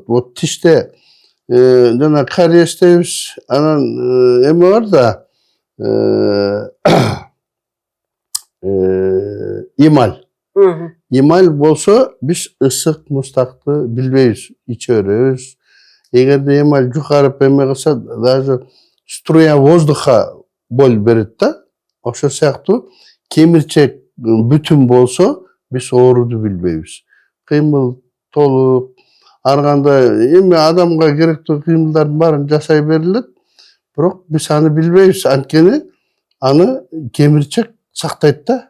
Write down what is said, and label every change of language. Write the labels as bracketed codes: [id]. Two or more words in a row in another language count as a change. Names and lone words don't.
[ky] Вот тиште жана кариес дейбиз, анан эме бар да, эмаль. Эмаль болсо биз ысык муздакты билбейбиз, иче беребиз. Эгерде эмаль жукарып эме кылса, [ru] даже струя воздуха [ky] болуп берет да. Ошол сыяктуу кемирчек бүтүн болсо, биз ооруду билбейбиз. Кыймыл толуп, ар кандай эми адамга керектүү кыймылдардын баарын жасай берилет, бирок биз аны билбейбиз, анткени аны кемирчек сактайт да.